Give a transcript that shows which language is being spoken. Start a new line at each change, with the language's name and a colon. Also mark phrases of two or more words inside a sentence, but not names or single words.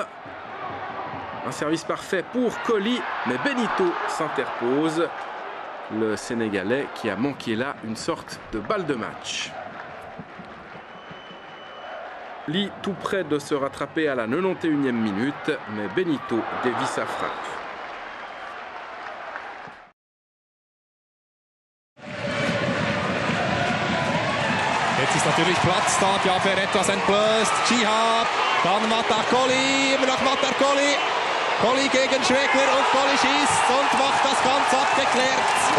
French: Un service parfait pour Colli, mais Benito s'interpose. Le Sénégalais qui a manqué là une sorte de balle de match. Colli tout près de se rattraper à la 91e minute, mais Benito dévie sa frappe.
German: Jetzt ist natürlich Platz da, die Abwehr etwas entblößt. Chihab, dann Mata Colli, immer noch Mata Colli. Colli gegen Schwegler und Colli schießt und macht das ganz abgeklärt.